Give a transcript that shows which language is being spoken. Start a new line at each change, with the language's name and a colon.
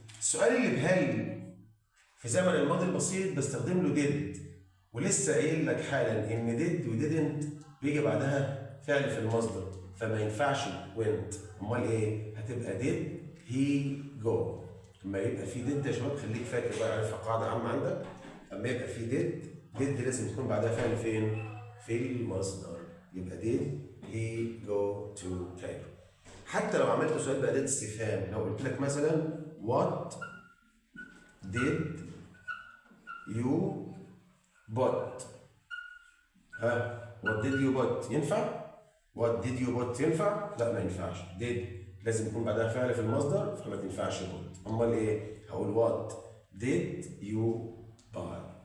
Arabic: السؤال اللي بهل في زمن الماضي البسيط بستخدم له did ولسه قايل لك حالا ان did و didn't بيجي بعدها فعل في المصدر فما ينفعش went. امال ايه؟ هتبقى
English: did he go.
Arabic: اما يبقى في did يا شباب خليك فاكر بقى عارفها قاعده عامه عندك. اما يبقى في did لازم يكون بعدها فعل فين؟ في المصدر. يبقى
English: did he go to Cairo.
Arabic: حتى لو عملت سؤال بأداة استفهام لو قلت لك مثلا
English: what did you bought. what did you bought
Arabic: ينفع؟ what did you bought ينفع؟ لا ما ينفعش. did لازم يكون بعدها فعل في المصدر فما تنفعش bought. امال ايه؟ هقول
English: what did you buy.